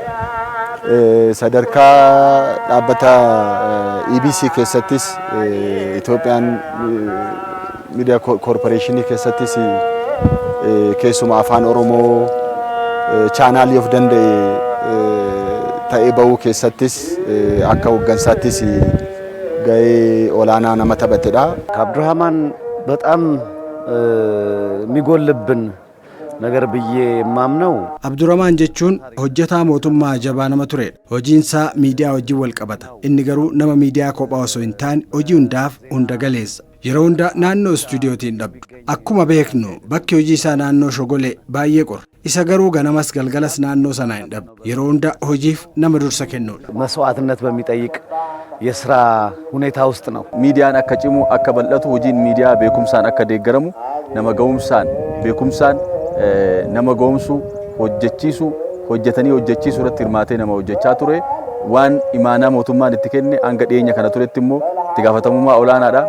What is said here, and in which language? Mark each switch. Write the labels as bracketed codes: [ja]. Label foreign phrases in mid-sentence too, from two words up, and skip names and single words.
[om] Sadarkaa dhaabbata EBC keessattis Itoophiyaan miidiyaa koorporeeshinii keessattis keessuma afaan Oromoo chaanaalii of danda'e ta'ee bahuu keessattis akka hooggansaattis gahee olaanaa nama taphatedha. [am] ከአብዱራህማን በጣም የሚጎልብን ነገር ብዬ የማምነው [om] Abdurrahmaan jechuun hojjetaa mootummaa jabaa nama turedha. Hojiinsaa miidiyaa wajjin wal qabata. Inni garuu nama miidiyaa kophaa osoo hin taane hojii hundaaf hunda galeessa. Yeroo hunda naannoo istuudiyootiin dhabdu. Akkuma beeknu bakki hojii isaa naannoo Shogolee baay'ee qora. Isa garuu ganamas galgalas naannoo sanaa hin dhabdu. Yeroo hunda hojiif nama dursa kennudha. [am] መስዋዕትነት በሚጠይቅ የስራ ሁኔታ ውስጥ ነው። [om] Miidiyaan akka cimu akka bal'atu hojiin miidiyaa beekumsaan akka deeggaramu nama ga'umsaan beekumsaan nama ga'umsu hojjechiisu hojjetanii hojjechiisu irratti hirmaatee nama hojjechaa ture. Waan imaanaa mootummaan itti kenne hanga dhiyeenya kana turetti immoo itti gaafatamummaa olaanaadha.